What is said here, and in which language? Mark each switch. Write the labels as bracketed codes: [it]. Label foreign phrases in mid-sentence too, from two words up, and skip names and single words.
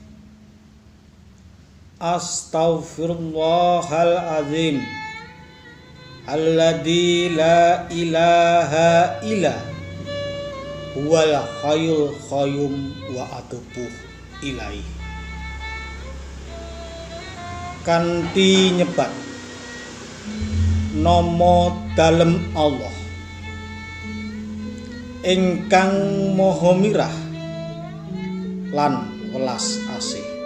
[ar] أستغفر الله العظيم الذي لا إله إلا هو الحي القيوم وأتوب إليه. [jv] Kanthi nyebat nama dalem Allah ingkang maha mirah lan welas asih.